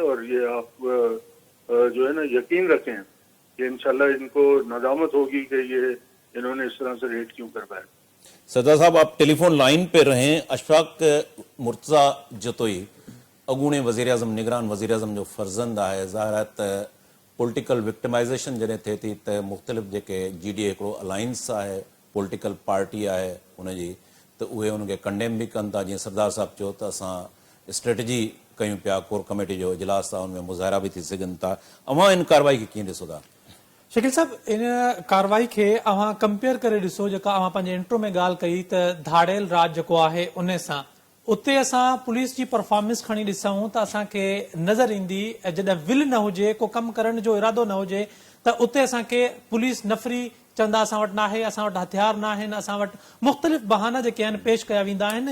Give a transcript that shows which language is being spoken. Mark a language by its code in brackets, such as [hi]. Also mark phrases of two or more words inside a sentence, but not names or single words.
[ur] اور یہ آپ جو ہے نا یقین رکھیں کہ انشاءاللہ ان کو ندامت ہوگی کہ یہ انہوں نے اس طرح سے ریٹ کیوں کر پائے. سردار صاحب آپ ٹیلی فون لائن پہ رہیں. [sd] اشفاق مرتضیٰ جتوئی اگونے وزیر اعظم, نگران وزیر اعظم جو فرزند ہے, ظاہر ہے پولیٹیکل وکٹمائزیشن جڏहिं थिए थी त मुख़्तलिफ़ जेके जी डी ए हिकिड़ो अलायंस आहे, पॉलिटिकल पार्टी आहे हुनजी, त उहे हुनखे कंडेम बि कनि था. जीअं सरदार साहब चयो त असां स्ट्रेटजी कयूं पिया, कोर कमेटी जो इजलास आहे, हुनमें मुज़ाहिरा बि थी सघनि था. अवां इन कार्रवाई खे कीअं ॾिसो था? शकील साहब, इन कार्रवाई खे अवां कंपेयर करे ॾिसो, जेका अवां पंहिंजे इंट्रो में ॻाल्हि कई त धाड़ेल राज जेको आहे उन सां, उते असां पुलिस जी परफॉर्मेंस खणी ॾिसूं त असांखे नज़र ईंदी, जॾहिं विल न हुजे, को कमु करण जो इरादो न हुजे, त उते असांखे पुलिस नफ़री चवंदा असां वटि न आहे, असां वटि हथियार न आहिनि, असां वटि मुख़्तलिफ़ बहाना जेके आहिनि पेश कया वेंदा आहिनि.